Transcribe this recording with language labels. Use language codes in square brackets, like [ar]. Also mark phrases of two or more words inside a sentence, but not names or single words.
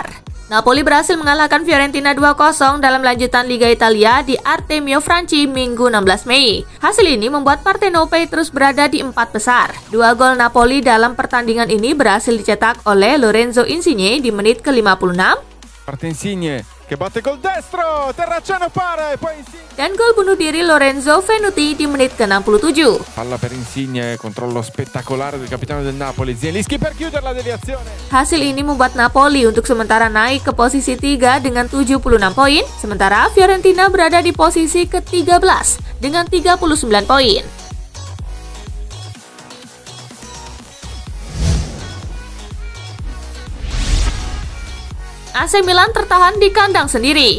[id] Napoli berhasil mengalahkan Fiorentina 2-0 dalam lanjutan Liga Italia di Artemio Franchi Minggu 16 Mei. Hasil ini membuat Partenope terus berada di 4 besar. 2 gol Napoli dalam pertandingan ini berhasil dicetak oleh Lorenzo Insigne di menit ke-56. [it] Insigne che batte col destro, Terracciano para e poi Insigne. [id] Dan gol bunuh diri Lorenzo Venuti di menit ke-67. [it] Palla per Insigne, controllo spettacolare del capitano del Napoli, Zielinski per chiudere la deviazione. [id] Hasil ini membuat Napoli untuk sementara naik ke posisi 3 dengan 76 poin, sementara Fiorentina berada di posisi ke-13 dengan 39 poin. AC Milan tertahan di kandang sendiri.